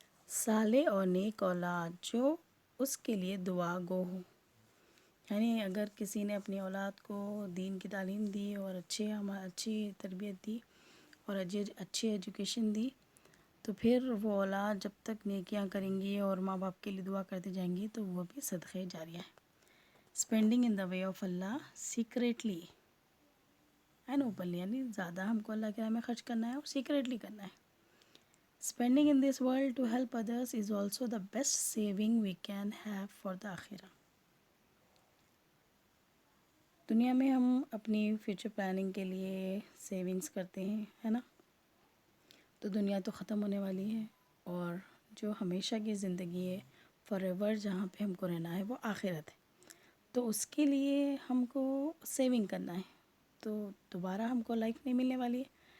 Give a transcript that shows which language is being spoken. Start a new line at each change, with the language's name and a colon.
Urdu: صالح اور نیک اولاد جو اس کے لیے دعا گو ہو۔ یعنی اگر کسی نے اپنی اولاد کو دین کی تعلیم دی اور اچھی تربیت دی اور اچھی ایجوکیشن دی، تو پھر وہ اولاد جب تک نیکیاں کریں گی اور ماں باپ کے لیے دعا کرتے جائیں گی تو وہ بھی صدقہ جاریہ ہے۔
English: spending in the way of Allah secretly and openly,
Urdu: یعنی زیادہ ہم کو اللہ کے راہ میں خرچ کرنا ہے اور سیکریٹلی کرنا ہے۔
English: Spending in this world to help others is also the best saving we can have for the akhirah.
Urdu: دنیا میں ہم اپنی فیوچر پلاننگ کے لیے سیونگز کرتے ہیں، ہے نا؟ تو دنیا تو ختم ہونے والی ہے، اور جو ہمیشہ کی زندگی ہے،
English: forever
Urdu: جہاں پہ ہم کو رہنا ہے، وہ آخرت ہے. تو اس کے لیے ہم کو سیونگ کرنا ہے. تو دوبارہ ہم کو لائف نہیں ملنے والی ہے.